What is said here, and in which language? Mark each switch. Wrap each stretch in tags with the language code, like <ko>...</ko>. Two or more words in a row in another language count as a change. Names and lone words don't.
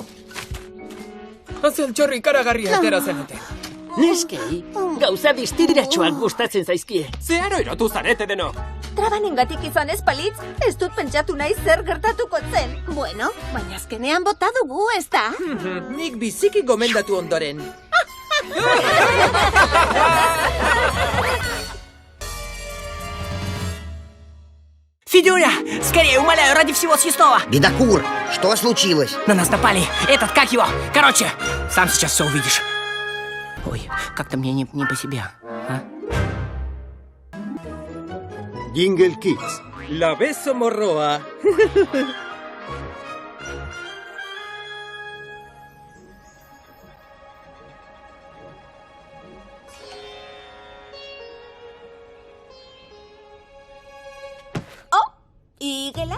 <eu>Azeltxorri ikaragarria atera zenuten. Neskei, gauza distiriratxoak gustatzen zaizkie. Zeharo erotu zarete denok. Trabanengatik izan ez palitz, ez dut pentsatu nahi zer gertatuko zen. Bueno, baina azkenean bota dugu, ez da? Nik biziki gomendatu ondoren.</eu> <ru>Федюня, скорее, умоляю, ради всего съестного. Бедокур, что случилось? На нас напали. Этот, как его? Короче, сам сейчас все увидишь. Ой, как-то мне не по себе. А?</ru> <eu>Jingle Kids, Labezo morroa. Igela?</eu>